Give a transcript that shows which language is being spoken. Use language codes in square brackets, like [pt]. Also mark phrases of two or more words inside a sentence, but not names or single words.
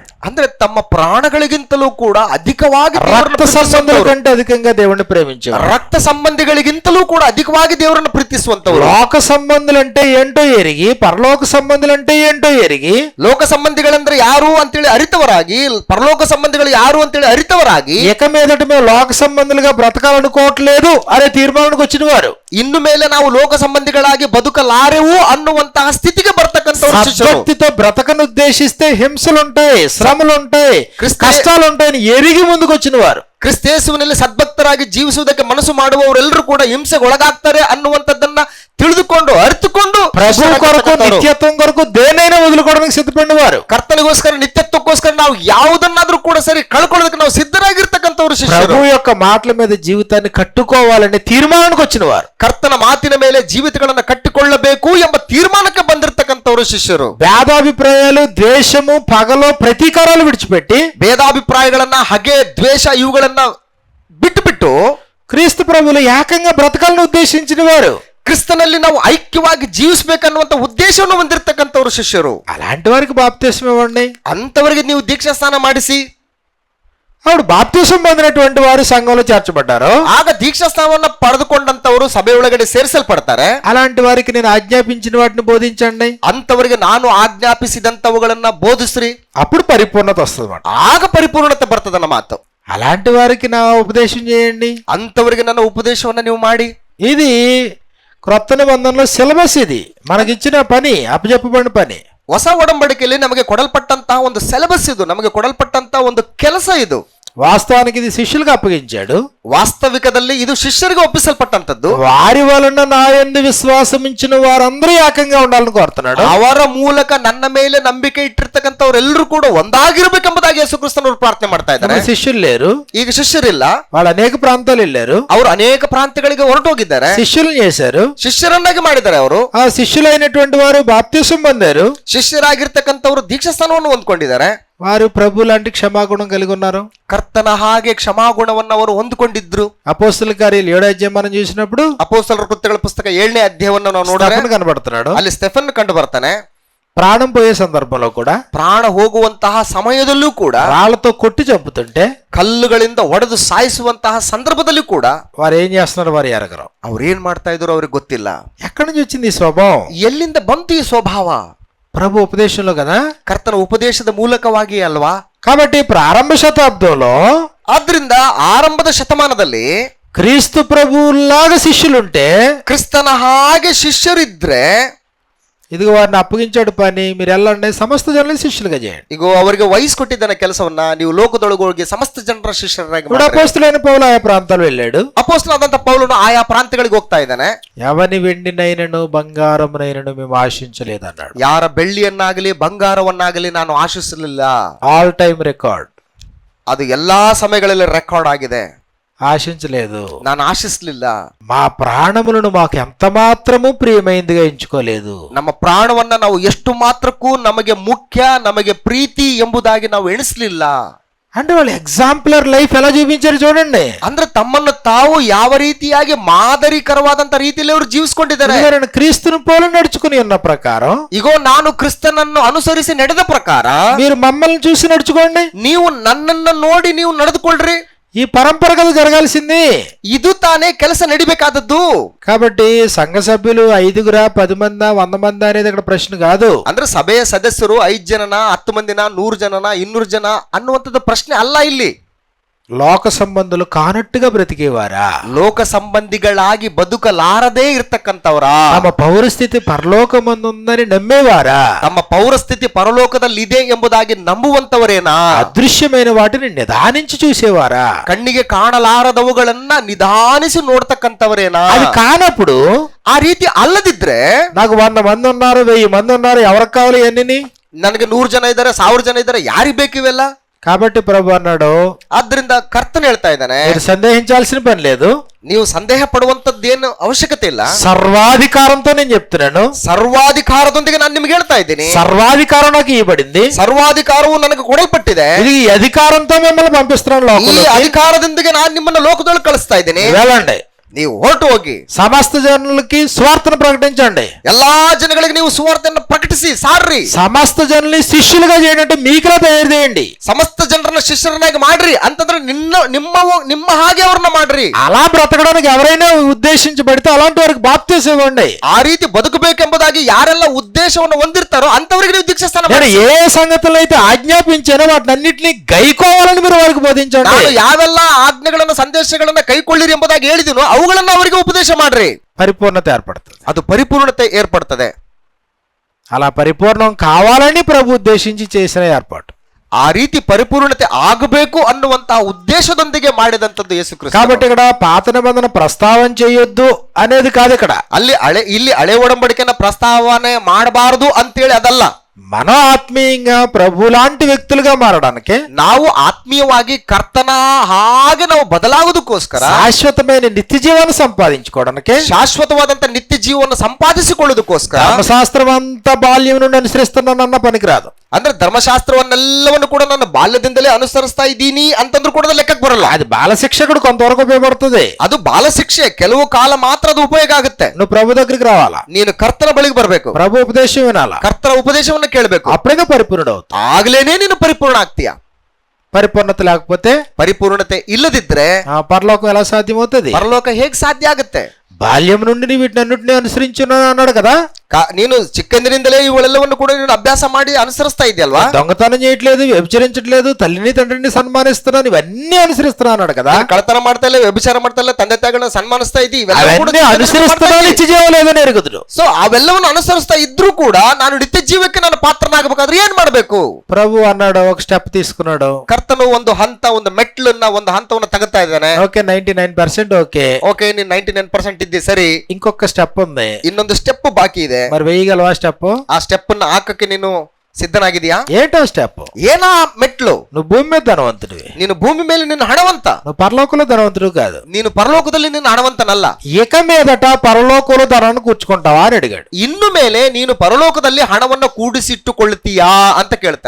[kn] ಅಂದ್ರೆ ತಮ್ಮ ಪ್ರಾಣಗಳಿಗಿಂತಲೂ ಕೂಡ ಅಧಿಕವಾಗಿ [te] రక్త సంబంధుల కంటే అధికంగా దేవుణ్ణి ప్రేమించేవాళ్ళు, [kn] ರಕ್ತ ಸಂಬಂಧಿಗಳಿಗಿಂತಲೂ ಕೂಡ ಅಧಿಕವಾಗಿ ದೇವರನ್ನು ಪ್ರೀತಿಸುವಂತವರು. [te] లోక సంబంధులు అంటే ఏంటో ఎరిగి, పరలోక సంబంధులు అంటే ఏంటో ఎరిగి, [kn] ಲೋಕ ಸಂಬಂಧಿಗಳಂದ್ರೆ ಯಾರು ಅಂತೇಳಿ ಅರಿತವರಾಗಿ, ಪರಲೋಕ ಸಂಬಂಧಿಗಳು ಯಾರು ಅಂತೇಳಿ ಅರಿತವರಾಗಿ, [te] ఇక మీదట మేము లోక సంబంధులుగా బ్రతకాలనుకోవట్లేదు అనే తీర్మానానికి వచ్చిన వారు, [kn] ಇನ್ನು ಮೇಲೆ ನಾವು ಲೋಕ ಸಂಬಂಧಿಗಳಾಗಿ ಬದುಕಲಾರೆವು ಅನ್ನುವಂತಹ ಸ್ಥಿತಿಗೆ ಬರ್ತಕ್ಕಂಥ [te] భక్తితో బ్రతకను ఉద్దేశిస్తే హింసలుంటాయి, శ్రమలుంటాయి, కష్టాలుంటాయని ఎరిగి ముందుకు వచ్చిన వారు. [kn] ಕ್ರಿಸ್ತೇಸುವಿನಲ್ಲಿ ಸದ್ಭಕ್ತರಾಗಿ ಜೀವಿಸುವುದಕ್ಕೆ ಮನಸ್ಸು ಮಾಡುವವರೆಲ್ಲರೂ ಕೂಡ ಹಿಂಸೆಗೆ ಒಳಗಾಗ್ತಾರೆ ಅನ್ನುವಂಥದ್ದನ್ನ ತಿಳಿದುಕೊಂಡು ಅರಿತುಕೊಂಡು [te] ప్రభు కొరకు, నిత్యత్వం కొరకు దేనైనా వదులుకోవడానికి సిద్ధపడిన వారు, [kn] ಕರ್ತನಿಗೋಸ್ಕರ ನಿತ್ಯತ್ವಕ್ಕೋಸ್ಕರ ನಾವು ಯಾವುದನ್ನಾದ್ರೂ ಕೂಡ ಸರಿ ಕಳ್ಕೊಳ್ಳೋದಕ್ಕೆ ನಾವು ಸಿದ್ಧರಾಗಿರ್ತಕ್ಕಂಥವ್ರು ಶಿಷ್ಯರು. [te] ప్రభు యొక్క మాటల మీద జీవితాన్ని కట్టుకోవాలనే తీర్మానానికి వచ్చిన వారు, [kn] ಕರ್ತನ ಮಾತಿನ ಮೇಲೆ ಜೀವಿತಗಳನ್ನ ಕಟ್ಟಿಕೊಳ್ಳಬೇಕು ಎಂಬ ತೀರ್ಮಾನಕ್ಕೆ ಬಂದಿರತಕ್ಕಂಥವ್ರು ಶಿಷ್ಯರು. [te] భేదాభిప్రాయాలు, ద్వేషము, పగలో ప్రతీకారాలు విడిచిపెట్టి, [kn] ಭೇದಾಭಿಪ್ರಾಯಗಳನ್ನ, ಹಗೆ, ದ್ವೇಷ ಇವುಗಳನ್ನ ಬಿಟ್ಟು [te] క్రీస్తు ప్రభువులు ఏకంగా బ్రతకాలని ఉద్దేశించిన వారు, [kn] ಕ್ರಿಸ್ತನಲ್ಲಿ ನಾವು ಐಕ್ಯವಾಗಿ ಜೀವಿಸಬೇಕನ್ನುವಂತ ಉದ್ದೇಶವನ್ನು ಹೊಂದಿರತಕ್ಕಂಥವ್ರು ಶಿಷ್ಯರು. [te] అలాంటి వారికి బాప్తిస్మ ఇవ్వండి. [kn] ಅಂತವರಿಗೆ ನೀವು ದೀಕ್ಷಾ ಸ್ನಾನ ಮಾಡಿಸಿ. [te] అప్పుడు బాప్తిసం పొందినటువంటి వారు సంఘంలో చేర్చబడ్డారు. [kn] ಆಗ ದೀಕ್ಷಾ ಸ್ನಾನವನ್ನ ಪಡೆದುಕೊಂಡಂತವರು ಸಭೆಯೊಳಗಡೆ ಸೇರಿಸಲ್ಪಡ್ತಾರೆ. [te] అలాంటి వారికి నేను ఆజ్ఞాపించిన వాటిని బోధించండి. [kn] ಅಂತವರಿಗೆ ನಾನು ಆಜ್ಞಾಪಿಸಿದಂತವುಗಳನ್ನ ಬೋಧಿಸ್ರಿ. [te] అప్పుడు పరిపూర్ణత వస్తుంది. [kn] ಆಗ ಪರಿಪೂರ್ಣತೆ ಬರ್ತದన్న ಮಾತು. [te] అలాంటి వారికి నా ఉపదేశం చేయండి. [kn] ಅಂತವರಿಗೆ ನನ್ನ ಉಪದೇಶವನ್ನ ನೀವು ಮಾಡಿ. [te] ఇది క్రొత్త నిబంధనలో సిలబస్, ఇది మనకిచ్చిన పని, అప్పచెప్పబడిన పని. [kn] ಹೊಸ ಒಡಂಬಡಿಕೆಯಲ್ಲಿ ನಮಗೆ ಕೊಡಲ್ಪಟ್ಟಂತಹ ಒಂದು ಸಿಲೆಬಸ್ ಇದು, ನಮಗೆ ಕೊಡಲ್ಪಟ್ಟಂತಹ ಒಂದು ಕೆಲಸ ಇದು. [te] వాస్తవానికి ఇది శిష్యులకు అప్పగించాడు. [kn] వాస్తవికದಲ್ಲಿ ಇದು ಶಿಷ್ಯರಿಗೆ ಒಪ್ಪಿಸಲ್ಪಟ್ಟಂತದ್ದು. [te] వారి వలన నా యందు విశ్వాసమించిన వారందరూ ఏకంగా ఉండాలని కోరుతున్నాడు. [kn] ಅವರ ಮೂಲಕ ನನ್ನ ಮೇಲೆ ನಂಬಿಕೆ ಇಟ್ಟಿರ್ತಕ್ಕಂಥವರೆಲ್ಲರೂ ಕೂಡ ಒಂದಾಗಿರ್ಬೇಕೆಂಬುದಾಗಿ ಯೇಸು ಕ್ರಿಸ್ತನವರು ಪ್ರಾರ್ಥನೆ ಮಾಡ್ತಾ ಇದ್ದಾರೆ. [te] శిష్యులు లేరు, [kn] ಈಗ ಶಿಷ್ಯರಿಲ್ಲ, [te] వాళ్ళు అనేక ప్రాంతాలు వెళ్ళారు, [kn] ಅವರು ಅನೇಕ ಪ್ರಾಂತ್ಯಗಳಿಗೆ ಹೊರಟೋಗಿದ್ದಾರೆ, [te] శిష్యులను చేశారు, [kn] ಶಿಷ್ಯರನ್ನಾಗಿ ಮಾಡಿದ್ದಾರೆ. ಅವರು [te] ఆ శిష్యులైనటువంటి వారు బాప్తిసం పొందారు, [kn] ಶಿಷ್ಯರಾಗಿರ್ತಕ್ಕಂಥವರು ದೀಕ್ಷಾಸ್ಥಾನವನ್ನು ಹೊಂದ್ಕೊಂಡಿದ್ದಾರೆ. [te] వారు ప్రభు లాంటి క్షమాగుణం కలిగి ఉన్నారు. [kn] ಕರ್ತನ ಹಾಗೆ ಕ್ಷಮಾಗುಣವನ್ನು ಅವರು ಹೊಂದಿಕೊಂಡಿದ್ರು. [te] అపోస్తల కార్యాలు 7వ అధ్యాయం మనం చూసినప్పుడు [kn] ಅಪೊಸ್ತಲರ ಕೃತ್ಯಗಳ ಪುಸ್ತಕ 7ನೇ ಅಧ್ಯಾಯವನ್ನು ನಾವು ನೋಡಿದ್ರೆ [te] స్టెఫెన్ కనబడుతున్నాడు. [kn] ಅಲ್ಲಿ ಸ್ಟೆಫನ್ ಕಂಡು ಬರ್ತಾನೆ. [te] ప్రాణం పోయే సందర్భంలో కూడా, [kn] ಪ್ರಾಣ ಹೋಗುವಂತಹ ಸಮಯದಲ್ಲೂ ಕೂಡ, [te] రాళ్లతో కొట్టి చంపుతుంటే, [kn] ಕಲ್ಲುಗಳಿಂದ ಒಡೆದು ಸಾಯಿಸುವಂತಹ ಸಂದರ್ಭದಲ್ಲಿ ಕೂಡ [te] వారు ఏం చేస్తున్నారు వారు ఎరగరు. [kn] ಅವ್ರು ಏನ್ ಮಾಡ್ತಾ ಇದ್ರು ಅವ್ರಿಗೆ ಗೊತ್ತಿಲ್ಲ. [te] ఎక్కడి నుంచి వచ్చింది ఈ స్వభావం? [kn] ಎಲ್ಲಿಂದ ಬಂತು ಈ ಸ್ವಭಾವ? [te] ప్రభు ఉపదేశంలో కదా, [kn] ಕರ್ತನ ಉಪದೇಶದ ಮೂಲಕವಾಗಿ ಅಲ್ವಾ? [te] కాబట్టి ప్రారంభ శతాబ్దంలో [kn] ಆದ್ರಿಂದ ಆರಂಭದ ಶತಮಾನದಲ್ಲಿ [te] క్రీస్తు ప్రభువులాగా శిష్యులుంటే, [kn] ಕ್ರಿಸ್ತನ ಹಾಗೆ ಶಿಷ್ಯರಿದ್ರೆ, [te] ఇదిగో వారిని అప్పగించాడు పని, మీరు వెళ్ళండి సమస్త జనులను శిష్యులుగా చేయండి. [kn] ಈಗ ಅವರಿಗೆ ವಹಿಸ್ಕೊಟ್ಟಿದ್ದಾನೆ ಕೆಲಸವನ್ನ, ನೀವು ಲೋಕದೊಳಗೆ ಸಮಸ್ತ ಜನರ ಶಿಷ್ಯರಾಗಿ [te] ఇప్పుడు అపోస్తలుడైన పౌలు ఆయా ప్రాంతాలు వెళ్ళాడు. [kn] ಅಪೊಸ್ತಲನಾದಂತ ಪೌಲನು ಆಯಾ ಪ್ರಾಂತ್ಯಗಳಿಗೆ ಹೋಗ್ತಾ ಇದ್ದಾನೆ. [te] ఎవని వెండినైనను బంగారమునైనను మేము ఆశించలేదన్నాడు. [kn] ಯಾರ ಬೆಳ್ಳಿಯನ್ನಾಗಲಿ ಬಂಗಾರವನ್ನಾಗಲಿ ನಾನು ಆಶಿಸಲಿಲ್ಲ. [en] all time record. [kn] ಅದು ಎಲ್ಲಾ ಸಮಯಗಳಲ್ಲಿ ರೆಕಾರ್ಡ್ ಆಗಿದೆ. [te] ఆశించలేదు, [kn] ನಾನು ಆಶಿಸಲಿಲ್ಲ. [te] మా ప్రాణములను మాకు ఎంత మాత్రము ప్రియమైందిగా ఎంచుకోలేదు. [kn] ನಮ್ಮ ಪ್ರಾಣವನ್ನ ನಾವು ಎಷ್ಟು ಮಾತ್ರಕ್ಕೂ ನಮಗೆ ಮುಖ್ಯ, ನಮಗೆ ಪ್ರೀತಿ ಎಂಬುದಾಗಿ ನಾವು ಎಣಿಸಲಿಲ್ಲ. [te] అంటే వాళ్ళు [en] exemplary life [te] ఎలా చూపించారు చూడండి. [kn] ಅಂದ್ರೆ ತಮ್ಮನ್ನು ತಾವು ಯಾವ ರೀತಿಯಾಗಿ ಮಾದರಿಕರವಾದಂತ ರೀತಿಯಲ್ಲಿ ಅವರು ಜೀವಿಸಿಕೊಂಡಿದ್ದಾರೆ. [te] క్రీస్తుని పోలి నడుచుకుని ఉన్న ప్రకారం, [kn] ಇಗೋ ನಾನು ಕ್ರಿಸ್ತನನ್ನು ಅನುಸರಿಸಿ ನಡೆದ ಪ್ರಕಾರ [te] మీరు మమ్మల్ని చూసి నడుచుకోండి, [kn] ನೀವು ನನ್ನನ್ನು ನೋಡಿ ನೀವು ನಡೆದುಕೊಳ್ಳ್ರಿ. [te] ఈ పరంపర కదా జరగాల్సింది. [kn] ಇದು ತಾನೇ ಕೆಲಸ ನಡಿಬೇಕಾದದ್ದು. [te] కాబట్టి సంఘ సభ్యులు 5 10 మంది 100 మంది అనేది ఇక్కడ ప్రశ్న కాదు. [kn] ಅಂದ್ರೆ ಸಭೆಯ ಸದಸ್ಯರು 5 ಜನನ 10 ಮಂದಿನ 100 ಜನನ 200 ಜನ ಅನ್ನುವಂಥದ್ದು ಪ್ರಶ್ನೆ ಅಲ್ಲ ಇಲ್ಲಿ. [te] లోక సంబంధులు కానట్టుగా బ్రతికేవారా, [kn] ಲೋಕ ಸಂಬಂಧಿಗಳಾಗಿ ಬದುಕಲಾರದೇ ಇರ್ತಕ್ಕಂಥವರ, [te] తమ పౌరస్థితి పరలోకమందుందని నమ్మేవారా, [kn] ತಮ್ಮ ಪೌರಸ್ಥಿತಿ ಪರಲೋಕದಲ್ಲಿ ಇದೆ ಎಂಬುದಾಗಿ ನಂಬುವಂತವರೇನಾ, [te] అదృశ్యమైన వాటిని నిదానించి చూసేవారా, [kn] ಕಣ್ಣಿಗೆ ಕಾಣಲಾರದವುಗಳನ್ನ ನಿಧಾನಿಸಿ ನೋಡ್ತಕ್ಕಂಥವರೇನಾ? [te] అది కానప్పుడు, [kn] ಆ ರೀತಿ ಅಲ್ಲದಿದ್ರೆ [te] నాకు 100 మంది ఉన్నారు 1000 మంది ఉన్నారు ఎవరికి కావాలి ఎన్ని, [kn] ನನಗೆ 100 ಜನ ಇದ್ದಾರೆ 1000 ಜನ ಇದ್ದಾರೆ, ಯಾರಿಗೆ ಬೇಕಿವೆಲ್ಲ? [te] కాబట్టి ప్రభు అన్నాడు, [kn] ಆದ್ರಿಂದ ಕರ್ತನ ಹೇಳ್ತಾ ಇದ್ದಾನೆ, [te] మీరు సందేహించాల్సిన పని లేదు, [kn] ನೀವು ಸಂದೇಹ ಪಡುವಂತದ್ದೇನು ಅವಶ್ಯಕತೆ ಇಲ್ಲ. [te] సర్వాధికారంతో నేను చెప్తున్నాను, [kn] ಸರ್ವಾಧಿಕಾರದೊಂದಿಗೆ ನಾನು ನಿಮ್ಗೆ ಹೇಳ್ತಾ ಇದ್ದೀನಿ. [te] సర్వాధికారం నాకు ఇవ్వబడింది, [kn] ಸರ್ವಾಧಿಕಾರವು ನನಗೆ ಕೊಡಲ್ಪಟ್ಟಿದೆ. [te] ఇది ఈ అధికారంతో మిమ్మల్ని పంపిస్తున్నాను [kn] ಈ [te] లోకంలోకి. [kn] ಅಧಿಕಾರದೊಂದಿಗೆ ನಾನು ನಿಮ್ಮನ್ನ ಲೋಕದೊಳಗೆ ಕಳಿಸ್ತಾ ಇದ್ದೀನಿ. [te] వెళ్ళండి, [kn] ನೀವು ಹೊರಟು ಹೋಗಿ [te] సమస్త జనులకి స్వార్థను ప్రకటించండి, [kn] ಎಲ್ಲಾ ಜನಗಳಿಗೆ ನೀವು ಸುವಾರ್ತೆಯನ್ನು ಪ್ರಕಟಿಸಿ ಸಾರ್ರಿ. [te] సమస్త జనుల్ని శిష్యులుగా చేయడంటే మీకులా తయారు చేయండి. [kn] ಸಮಸ್ತ ಜನರನ್ನ ಶಿಷ್ಯರನ್ನಾಗಿ ಮಾಡ್ರಿ ಅಂತಂದ್ರೆ ನಿಮ್ಮ ಹಾಗೆ ಅವ್ರನ್ನ ಮಾಡ್ರಿ. [te] అలా బ్రతకడానికి ఎవరైనా ఉద్దేశించబడితే అలాంటి వారికి బాప్తిసం ఇవ్వండి. [kn] ಆ ರೀತಿ ಬದುಕಬೇಕೆಂಬುದಾಗಿ ಯಾರೆಲ್ಲ ಉದ್ದೇಶವನ್ನು ಹೊಂದಿರ್ತಾರೋ ಅಂತವರಿಗೆ ನೀವು ದೀಕ್ಷಾಸ್ಥಾನ [te] నేను ఏ సంగతులు అయితే ఆజ్ఞాపించానో వాటిని అన్నింటినీ గైకోవాలని మీరు వారికి బోధించండి. [kn] ನಾನು ಯಾವೆಲ್ಲ ಆಜ್ಞೆಗಳನ್ನ ಸಂದೇಶಗಳನ್ನ ಕೈಕೊಳ್ಳಿರಿ ಎಂಬುದಾಗಿ ಹೇಳಿದೀನೋ ಅವುಗಳನ್ನ ಅವರಿಗೆ ಉಪದೇಶ ಮಾಡ್ರಿ. [te] పరిపూర్ణత ఏర్పడుతుంది, [kn] ಅದು ಪರಿಪೂರ್ಣತೆ ಏರ್ಪಡ್ತದೆ. [te] అలా పరిపూర్ణం కావాలని ప్రభు ఉద్దేశించి చేసిన ఏర్పాటు. [kn] ಆ ರೀತಿ ಪರಿಪೂರ್ಣತೆ ಆಗಬೇಕು ಅನ್ನುವಂತಹ ಉದ್ದೇಶದೊಂದಿಗೆ ಮಾಡಿದಂಥದ್ದು ಯೇಸು ಕ್ರಿಸ್ತ. [te] కాబట్టి ఇక్కడ పాత నిబంధన ప్రస్తావన చేయొద్దు అనేది కాదు ఇక్కడ. [kn] ಇಲ್ಲಿ ಹಳೆ ಒಡಂಬಡಿಕೆನ ಪ್ರಸ್ತಾವನೆ ಮಾಡಬಾರದು ಅಂತೇಳಿ ಅದಲ್ಲ. [te] మన ఆత్మీయంగా ప్రభు లాంటి వ్యక్తులుగా మారడానికి, [kn] ನಾವು ಆತ್ಮೀಯವಾಗಿ ಕರ್ತನ ಹಾಗೆ ನಾವು ಬದಲಾಗುವುದಕ್ಕೋಸ್ಕರ, [te] శాశ్వతమైన నిత్య జీవాన్ని సంపాదించుకోవడానికి, [kn] ಶಾಶ್ವತವಾದಂತ ನಿತ್ಯ ಜೀವವನ್ನು ಸಂಪಾದಿಸಿಕೊಳ್ಳುವುದಕ್ಕೋಸ್ಕರ, [te] ధర్మశాస్త్రం అంతా బాల్యం నుండి అనుసరిస్తున్నానన్న పనికిరాదు. [kn] ಅಂದ್ರೆ ಧರ್ಮಶಾಸ್ತ್ರವನ್ನೆಲ್ಲವನ್ನು ಕೂಡ ನಾನು ಬಾಲ್ಯದಿಂದಲೇ ಅನುಸರಿಸ್ತಾ ಇದ್ದೀನಿ ಅಂತಂದ್ರೂ ಕೂಡ ಲೆಕ್ಕಕ್ಕೆ ಬರಲ್ಲ. [te] అది బాల శిక్షకుడు కొంతవరకు ఉపయోగపడుతుంది. [kn] ಅದು ಬಾಲ ಶಿಕ್ಷೆ, ಕೆಲವು ಕಾಲ ಮಾತ್ರ ಅದು ಉಪಯೋಗ ಆಗುತ್ತೆ. [te] నువ్వు ప్రభు దగ్గరికి రావాలా, [kn] ನೀನು ಕರ್ತನ ಬಳಿಗೆ ಬರಬೇಕು, [te] ప్రభు ఉపదేశం వినాలా, [kn] ಕರ್ತನ ಉಪದೇಶವನ್ನು ಕೇಳಬೇಕು. [te] అప్పుడే పరిపూర్ణుడు అవుతావు. [kn] ಆಗ್ಲೇನೆ ನೀನು ಪರಿಪೂರ್ಣ ಆಗ್ತೀಯ. [te] పరిపూర్ణత లేకపోతే, [kn] ಪರಿಪೂರ್ಣತೆ ಇಲ್ಲದಿದ್ರೆ [te] పరలోకం ఎలా సాధ్యమవుతుంది? [kn] ಪರಲೋಕ ಹೇಗೆ ಸಾಧ್ಯ ಆಗುತ್ತೆ? [te] బాల్యం నుండి నీ వీటినన్నింటినీ అనుసరించున్నాను అన్నాడు కదా. [kn] ನೀನು ಚಿಕ್ಕಂದಿನಿಂದಲೇ ಇವುಗಳೆಲ್ಲವನ್ನು ಕೂಡ ನೀನು ಅಭ್ಯಾಸ ಮಾಡಿ ಅನುಸರಿಸ್ತಾ ಇದೆಯಲ್ವಾ. [te] దొంగతనం చేయట్లేదు, వ్యభిచరించట్లేదు, తల్లిని తండ్రిని సన్మానిస్తున్నాను, ఇవన్నీ అనుసరిస్తున్నాను అన్నాడు కదా. [kn] ಕಳತನ ಮಾಡ್ತಾ ಇಲ್ಲ, ವ್ಯಭಿಚಾರ ಮಾಡ್ತಾ ಇಲ್ಲ, ತಂದೆ ತಾಯಿಗಳನ್ನ ಸನ್ಮಾನಿಸ್ತಾ ಇದ್ದೀವಿ, [te] అవన్నీ అనుసరిస్తున్నాను, నిత్య జీవం లేదని ఎరుగుదురు. [kn] ಸೊ ಅವೆಲ್ಲವನ್ನು ಅನುಸರಿಸ್ತಾ ಇದ್ರೂ ಕೂಡ ನಾನು ನಿತ್ಯ ಜೀವಕ್ಕೆ ನಾನು ಪಾತ್ರನಾಗಬೇಕಾದ್ರೆ ಏನ್ ಮಾಡ್ಬೇಕು? [te] ప్రభు అన్నాడు, ఒక స్టెప్ తీసుకున్నాడు. [kn] ಕರ್ತನು ಒಂದು ಹಂತ, ಒಂದು ಮೆಟ್ಲನ್ನ, ಒಂದು ಹಂತವನ್ನು ತಗೋತಾ ಇದ್ದಾನೆ. [en] OK, 99% OK. [kn] ಓಕೆ, ನೀನ್ 99% ಇದ್ದಿ ಸರಿ. [te] ఇంకొక స్టెప్ ఉంది, [kn] ಇನ್ನೊಂದು ಸ್ಟೆಪ್ ಬಾಕಿ ಇದೆ. [te] మరి వేయగలవా స్టెప్? [kn] ಆ ಸ್ಟೆಪ್ ಅನ್ನ ಹಾಕಕ್ಕೆ ನೀನು ಸಿದ್ಧನಾಗಿದೆಯಾ? [te] ఏంటో స్టెప్? [kn] ಏನಾ ಮೆಟ್ಲು? [te] నువ్వు భూమి మీద ధనవంతుడివి, [kn] ನೀನು భూమి ಮೇಲೆ ನಿನ್ನ ಹಣವಂತ, [te] నువ్వు పరలోకంలో ధనవంతుడు కాదు. [kn] ನೀನು ಪರಲೋಕದಲ್ಲಿ ನಿನ್ನ ಹಣವಂತನಲ್ಲ. [te] ఇక మీదట పరలోకంలో ధనాన్ని కూర్చుకుంటావా అని అడిగాడు. [kn] ಇನ್ನು ಮೇಲೆ ನೀನು ಪರಲೋಕದಲ್ಲಿ ಹಣವನ್ನ ಕೂಡಿಸಿಟ್ಟುಕೊಳ್ಳುತ್ತೀಯಾ ಅಂತ ಕೇಳ್ತಾನೆ.